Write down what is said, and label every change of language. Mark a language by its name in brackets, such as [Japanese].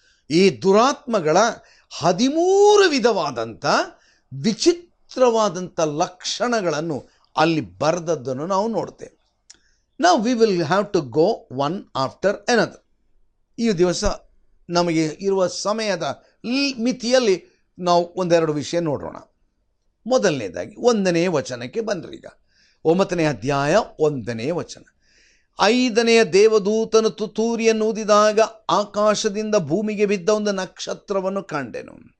[Kannada] ಈ ದುರಾತ್ಮಗಳ 13 ವಿಧವಾದಂಥ ವಿಚಿತ್ರವಾದಂಥ ಲಕ್ಷಣಗಳನ್ನು ಅಲ್ಲಿ ಬರೆದದ್ದನ್ನು ನಾವು ನೋಡ್ತೇವೆ. [English] Now we will have to go one after another. [Kannada] ಈ ದಿವಸ ನಮಗೆ ಇರುವ ಸಮಯದ ಮಿತಿಯಲ್ಲಿ ನಾವು ಒಂದೆರಡು ವಿಷಯ ನೋಡೋಣ. ಮೊದಲನೇದಾಗಿ 1ನೇ ವಚನಕ್ಕೆ ಬಂದ್ರಿ. ಈಗ 9ನೇ ಅಧ್ಯಾಯ 1ನೇ ವಚನ. 5ನೆಯ ದೇವದೂತನು ತುತ್ತೂರಿಯನ್ನು ಊದಿದಾಗ ಆಕಾಶದಿಂದ ಭೂಮಿಗೆ ಬಿದ್ದ ಒಂದು ನಕ್ಷತ್ರವನ್ನು ಕಂಡೆನು.